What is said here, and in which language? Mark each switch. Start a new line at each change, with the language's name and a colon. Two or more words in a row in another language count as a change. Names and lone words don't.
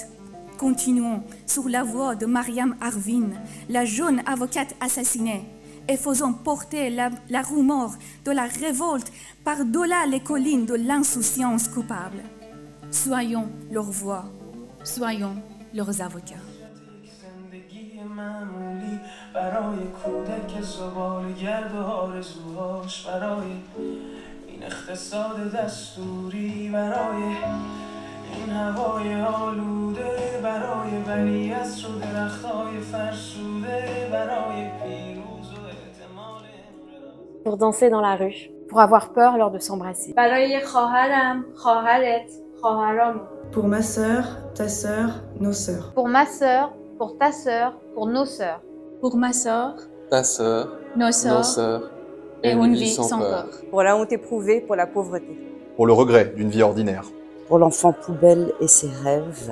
French: Continuons sur la voie de Mariam Arvin, la jeune avocate assassinée, et faisons porter la rumeur de la révolte par-delà les collines de l'insouciance coupable. Soyons leur voix, soyons leurs avocats.
Persian: این هوای آلوده برای ولیعصر و درختای فرسوده برای پیروز و احتمال
French: Pour danser dans la rue, pour avoir peur lors de s'embrasser.
Persian: برای خواهرم، خواهرت، خواهرام.
French: Pour ma sœur, ta sœur, nos sœurs. Pour ma sœur, pour ta sœur, pour nos sœurs. Pour ma sœur, ta sœur, nos sœurs, et une vie sans peur. Pour la honte éprouvée, pour la pauvreté. Pour le regret d'une vie ordinaire. Pour l'enfant poubelle et ses rêves.